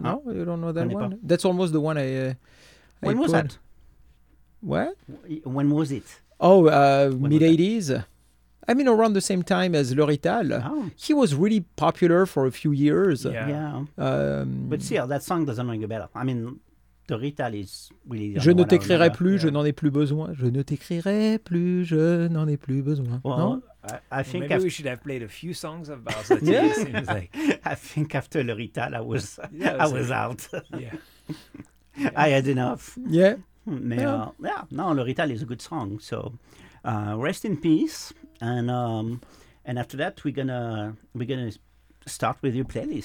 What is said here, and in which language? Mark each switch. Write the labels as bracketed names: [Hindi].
[English] No, you don't know that one? That's almost the one I When I was That? What? When was it? Oh, mid-80s. I mean, around the same time as L'Orital. Oh. He was really popular for a few years. Yeah. But still, that song doesn't ring a bell. I mean, L'Orital is really... [French] Je ne t'écrirai plus, je n'en ai plus besoin. Je ne t'écrirai plus, je n'en ai plus besoin. [English] Well, non? I think maybe we should have played a few songs of Barzotti. Yeah. It seems like. I think after L'Orital, I was out. Yeah. I had enough. Yeah. Mais, L'Orital is a good song. So, rest in peace. And after that we're gonna start with your playlist.